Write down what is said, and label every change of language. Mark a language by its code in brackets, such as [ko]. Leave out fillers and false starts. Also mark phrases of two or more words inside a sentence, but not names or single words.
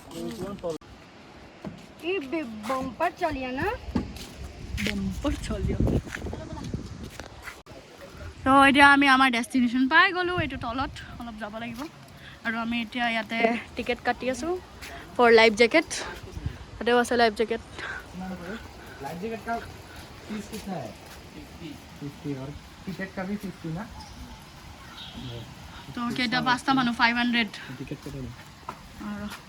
[as] এই বম্পাৰ চালিয়া না বম্পাৰ চালিয়া তো এতিয়া আমি আমাৰ ডেষ্টিনেশ্যন পাই গ'লোঁ এইটো তলত অলপ যাব লাগিব আৰু আমি এতিয়া ইয়াতে টিকেট কাটি আছোঁ [en] for life jacket [as] তাতেও আছে [en] life jacket [hi] का फीस कितना है 50 और टिकट का भी 50 ना [as] তো কেইটা পাঁচটা মানুহ 500 [hi] टिकट का दे [as] আৰু